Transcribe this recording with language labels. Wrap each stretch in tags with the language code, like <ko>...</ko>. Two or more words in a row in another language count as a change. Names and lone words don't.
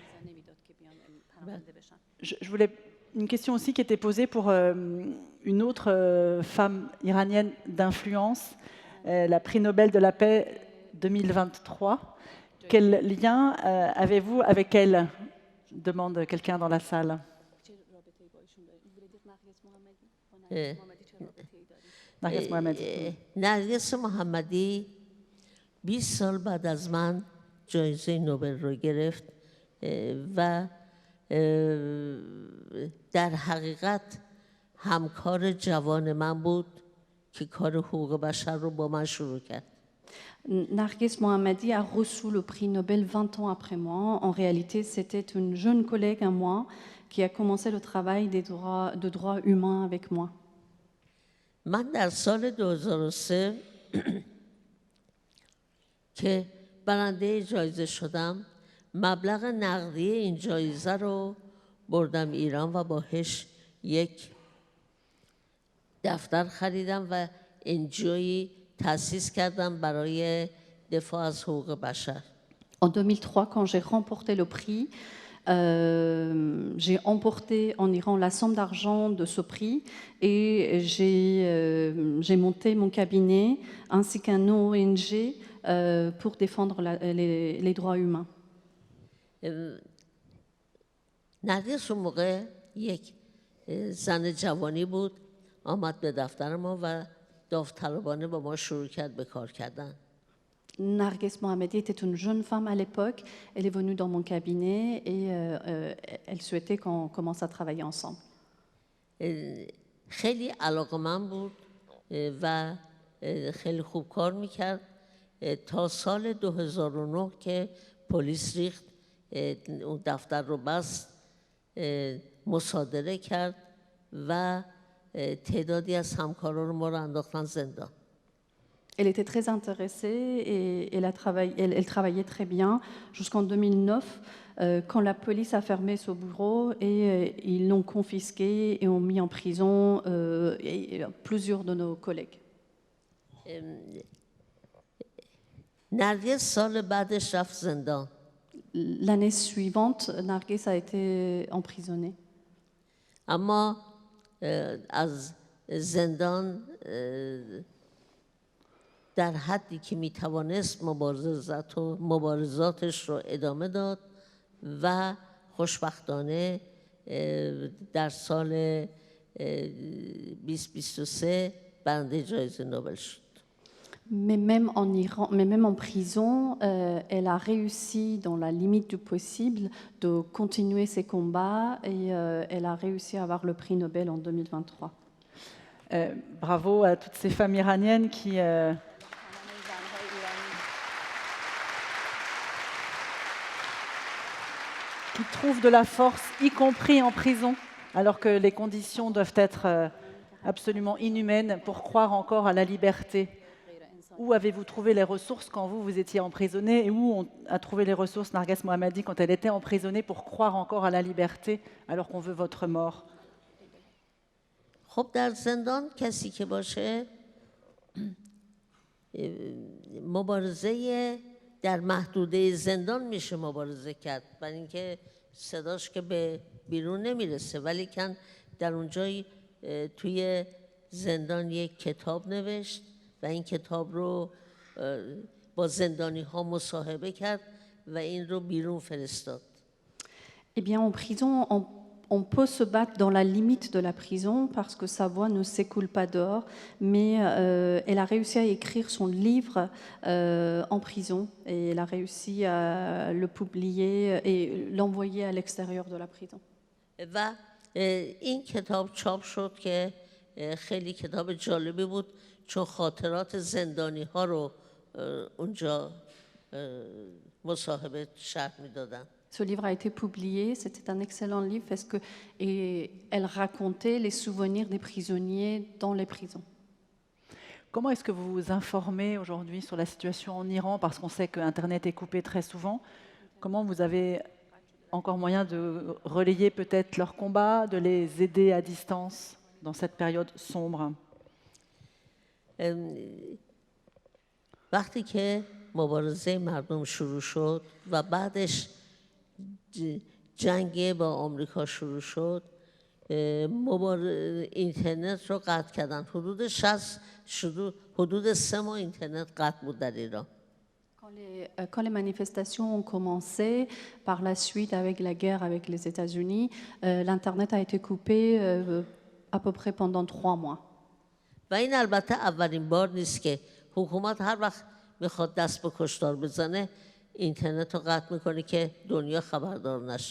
<fr>Je voulais une question aussi qui était posée pour une autre femme iranienne d'influence, la prix Nobel de la paix 2023. Quel lien avez-vous avec elle? Demande quelqu'un dans la salle. Narges Mohammadi.</fr> <fa>نرگس محمدی 20 سال بعد از من جایزه نوبل رو گرفت و در حقیقت همکار جوان من بود که کار حقوق بشر رو با من شروع کرد.</fa> <fr>Narges Mohammadi a reçu le prix Nobel 20 ans après moi. En réalité, c'était une jeune collègue à moi qui a commencé le travail de droits humains avec moi.</fr> <fa>من در سال 2003 که برنده جایزه شدم مبلغ نقدی این جایزه رو بردم ایران و باهاش یک دفتر خریدم و انجوی تأسیس کردم برای دفاع از حقوق بشر.</fa> <fr>En 2003, quand j'ai remporté le prix, j'ai emporté en Iran la somme d'argent de ce prix et j'ai monté mon cabinet ainsi qu'un ONG pour défendre les droits humains.</fr> <fa>نرگس اون موقع یک زن جوانی بود آمد به دفتر ما و داوطلبانه با ما شروع کرد به کار کردن.</fa> <fr>Narges Mohammadi était une jeune femme à l'époque. Elle est venue dans mon cabinet et elle souhaitait qu'on commence à travailler ensemble.</fr> <fa>خیلی علاقه‌مند بود و خیلی خوب کار میکرد تا سال 2009 که پلیس ریخت اون دفتر رو بست مصادره کرد و تعدادی از همکاران ما رو انداختن زندان.</fa> <fr>Elle était très intéressée et elle travaillait très bien jusqu'en 2009 quand la police a fermé ce bureau et ils l'ont confisqué et ont mis en prison plusieurs de nos collègues.</fr> <fa>نرگس سال بعدش رفت زندان.</fa> <fr>L'année suivante, Narges a été emprisonnée.</fr> <fa>اما از زندان در حدی که میتوانست مبارزاتش رو ادامه داد و خوشبختانه در سال 2023 برنده جایزه نوبل شد.</fa> <fr>Mais même en Iran, mais même en prison, elle a réussi, dans la limite du possible, de continuer ses combats et elle a réussi à avoir le prix Nobel en 2023. Bravo à toutes ces femmes iraniennes qui trouvent de la force, y compris en prison, alors que les conditions doivent être absolument inhumaines pour croire encore à la liberté. Où avez-vous trouvé les ressources quand vous étiez emprisonné et où a trouvé les ressources Narges Mohammadi quand elle était emprisonnée pour croire encore à la liberté alors qu'on veut votre mort?</fr> <fa>خب در زندان کسی که باشه مبارزه در محدوده زندان میشه مبارزه کرد، برای اینکه صداش که به بیرون نمیرسه، ولی کن در اونجا توی زندان یک کتاب نوشت و این کتاب رو با زندانی ها مصاحبه کرد و این رو بیرون فرستاد.</fa> <fr>Eh bien, en prison, on peut se battre dans la limite de la prison parce que sa voix ne s'écoule pas dehors, mais elle a réussi à écrire son livre en prison et elle a réussi à le publier et l'envoyer à l'extérieur de la prison.</fr> <fa>و این کتاب چاپ شد که خیلی کتاب جالبی بود چون خاطرات زندانی ها رو اونجا مصاحبه شرح میدادن.</fa> <fr>Ce livre a été publié, c'était un excellent livre parce que elle racontait les souvenirs des prisonniers dans les prisons. Comment est-ce que vous vous informez aujourd'hui sur la situation en Iran? Parce qu'on sait que Internet est coupé très souvent. Comment vous avez encore moyen de relayer peut-être leurs combats, de les aider à distance dans cette période sombre?</fr> <fa>وقتی که مبارزه مردم شروع شد و بعدش جنگ با آمریکا شروع شد، اینترنت رو قطع کردن. حدود 3 ماه اینترنت قطع بود در ایران.</fa> <fr>Quand les manifestations ont commencé, par la suite avec la guerre avec les États-Unis, l'Internet a été coupé à peu près pendant 3 mois.</fr> <fa>و این البته اولین بار نیست که حکومت هر وقت میخواد دست به کشتار بزنه اینترنت رو قطع میکنه که دنیا خبردار نشه.</fa>